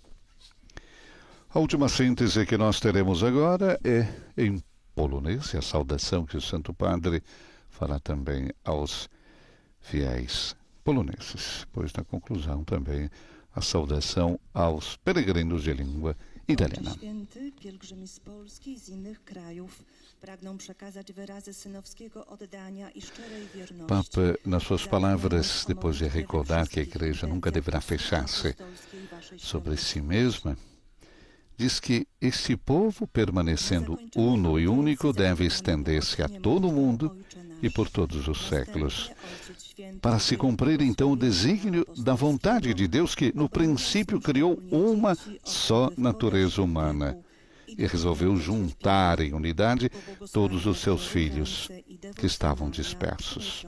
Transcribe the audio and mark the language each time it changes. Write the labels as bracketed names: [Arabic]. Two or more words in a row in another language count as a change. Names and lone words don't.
[Portuguese] A última síntese que nós teremos agora é em polonês, e a saudação que o Santo Padre fará também aos fiéis poloneses, pois na conclusão também a saudação aos peregrinos de língua italiana. [Polish] Święty, pielgrzymi z Polski i z innych krajów pragną przekazać wyrazy synowskiego oddania i szczerej wierności. [Portuguese] Papa, nas suas palavras, depois de recordar que a igreja nunca deverá fechar-se sobre si mesma, diz que este povo, permanecendo uno e único, deve estender-se a todo o mundo e por todos os séculos, para se cumprir então o desígnio da vontade de Deus, que no princípio criou uma só natureza humana e resolveu juntar em unidade todos os seus filhos que estavam dispersos.